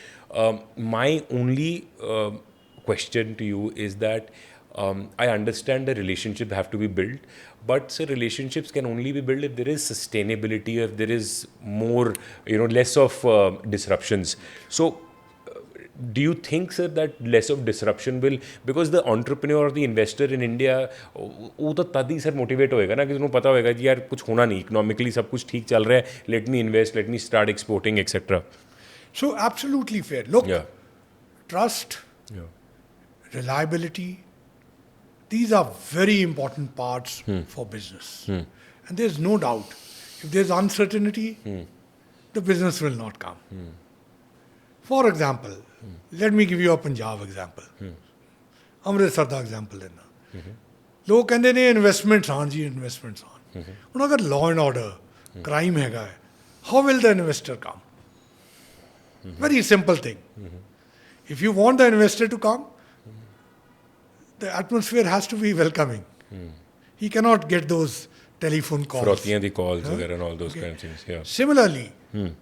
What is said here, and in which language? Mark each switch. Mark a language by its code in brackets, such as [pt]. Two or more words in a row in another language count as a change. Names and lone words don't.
[en] My only question to you is that I understand the relationship have to be built, but sir, relationships can only be built if there is sustainability, if there is more, less of disruptions. So, do you think, sir, that less of disruption will, because the entrepreneur or the investor in India, [hi] वो तो तभी सर मोटिवेट होएगा ना कि उन्हें पता होएगा कि यार कुछ होना नहीं, इकोनॉमिकली सब कुछ ठीक चल रहा है, [en] let me invest, let me start exporting, etc. So absolutely fair. Look, Yeah. trust, Yeah. reliability, these are very important parts for business. And there's no doubt, if there's uncertainty, the business will not come. For example, let me give you a Punjab example. [pa] Amritsar ਦਾ example ਲੈਣਾ. ਲੋਕ ਕਹਿੰਦੇ ਨੇ ਇਨਵੈਸਟਮੈਂਟਸ ਆਣ ਜੀ ਇਨਵੈਸਟਮੈਂਟਸ ਆਣ. ਹੁਣ ਅਗਰ [en] law and order, [pa] crime ਹੈਗਾ ਹੈ, [en] how will the investor come? Very simple thing. If you want the investor to come, the atmosphere has to be welcoming. He cannot get those telephone calls. Frothiyan the calls and all those kind of things.